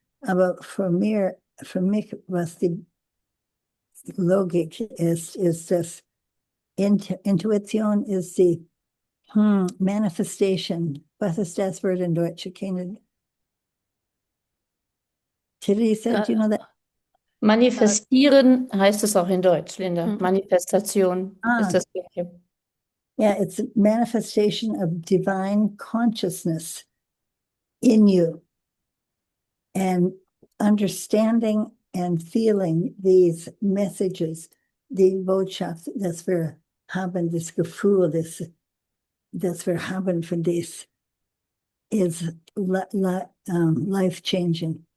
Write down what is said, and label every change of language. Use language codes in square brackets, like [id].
[de] Aber für mich, was die Logik ist dass Intuition ist die Manifestation. Was ist das Wort in Deutsch? [en] Teresa, do you know that? [de] Manifestieren heißt es auch in Deutsch, Linda. Manifestation ist das Gleiche. [en] Yeah, it's a manifestation of divine consciousness in you. And understanding and feeling these messages, [de] die Botschaft, dass wir haben, das Gefühl, dass wir haben von dies, [en] is life-changing.